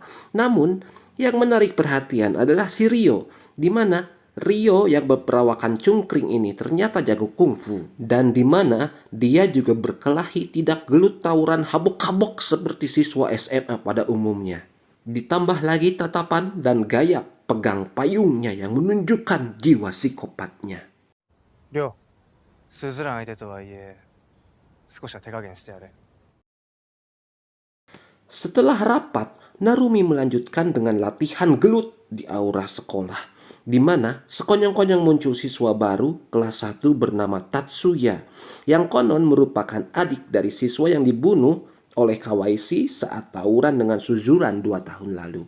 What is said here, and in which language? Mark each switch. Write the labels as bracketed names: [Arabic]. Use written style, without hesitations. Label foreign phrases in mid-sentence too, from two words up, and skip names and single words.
[Indonesian] Namun, yang menarik perhatian adalah si Rio, di mana Rio yang berperawakan cungkring ini ternyata jago kungfu, dan di mana dia juga berkelahi tidak gelut tawuran habok-habok seperti siswa SMA pada umumnya. Ditambah lagi tatapan dan gaya pegang payungnya yang menunjukkan jiwa psikopatnya. [Japanese] Ryo, Suzuran 相手とはいえ、少しは手加減してやれ。 [Indonesian] Setelah rapat, Narumi melanjutkan dengan latihan gelut di aura sekolah, di mana sekonyong-konyong muncul siswa baru kelas 1 bernama Tatsuya, yang konon merupakan adik dari siswa yang dibunuh oleh Kawaisi saat tawuran dengan Suzuran 2 tahun lalu.